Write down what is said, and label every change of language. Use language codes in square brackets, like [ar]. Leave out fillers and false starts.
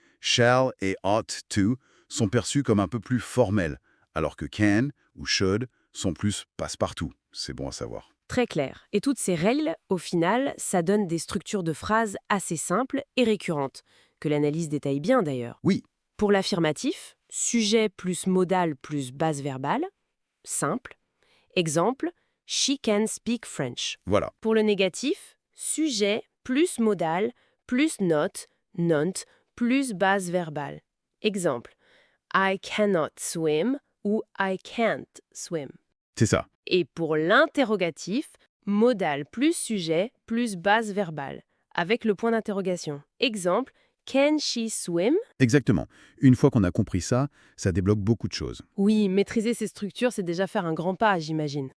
[fr] Shall et ought to sont perçus comme un peu plus formels, alors que can ou should sont plus passe-partout. C'est bon à savoir. Très clair. Et toutes ces règles, au final, ça donne des structures de phrases assez simples et récurrentes, que l'analyse détaille bien d'ailleurs. Oui, Pour l'affirmatif, sujet plus modal plus base verbale, simple. Exemple, [en] she can speak French. [fr] voilà. Pour le négatif, sujet plus modal plus not, nont plus base verbale. Exemple, [en] I cannot swim ou I can't swim. [fr] C'est ça. Et pour l'interrogatif, modal plus sujet plus base verbale, avec le point d'interrogation. Exemple, [en] can she swim? [fr] Exactement. Une fois qu'on a compris ça, ça débloque beaucoup de choses. Oui, maîtriser ces structures, c'est déjà faire un grand pas, j'imagine.